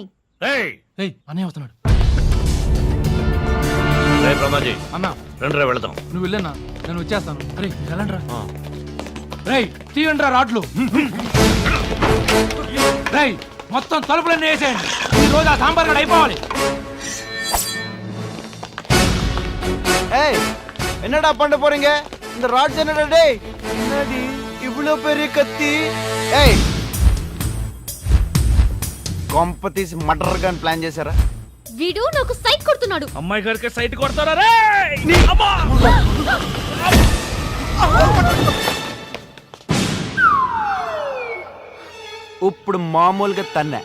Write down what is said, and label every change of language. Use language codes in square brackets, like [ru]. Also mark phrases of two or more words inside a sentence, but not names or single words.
[te] ఏయ్, అన్నయ్య వస్తున్నాడు. రే బ్రహ్మాజీ, అన్న రండిరా వెళదాం. నువ్వు వెళ్ళన్నా, నేను వచ్చేస్తాను. అరే వెళ్ళండ్రా. రేయ్ తీయండిరా రాడ్లు. రేయ్ మొత్తం తలుపులన్నీ వేసేయండి. ఈ రోజు ఆ సాంబార్ గడ అయిపోవాలి. [ta] ஏய் என்னடா பண்ண போறீங்க? இந்த ராட்ஸ் என்னடா டேய்? என்னடி இவ்ளோ பெரிய கத்தி? [te] ஏய் కాంపతీస్ మర్డర్ గన్ ప్లాన్ చేశారా? వీడు నాకు సైట్ కొడుతున్నాడు. అమ్మాయి గారికి సైట్ కొడతారా రే? ఇప్పుడు మామూలుగా తన్నే.